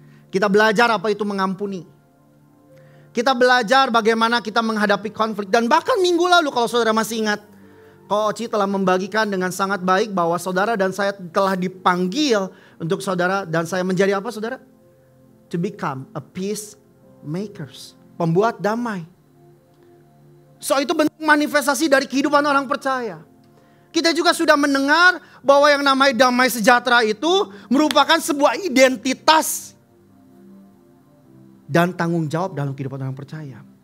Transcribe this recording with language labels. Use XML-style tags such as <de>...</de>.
<id>Kita belajar apa itu mengampuni. Kita belajar bagaimana kita menghadapi konflik. Dan bahkan minggu lalu kalau saudara masih ingat, Ko Oci telah membagikan dengan sangat baik bahwa saudara dan saya telah dipanggil untuk saudara dan saya menjadi apa saudara?</id> <en>To become a peacemakers.</en> <id>Pembuat damai. So itu bentuk manifestasi dari kehidupan orang percaya. Kita juga sudah mendengar bahwa yang namanya damai sejahtera itu merupakan sebuah identitas dan tanggung jawab dalam kehidupan orang percaya.</id>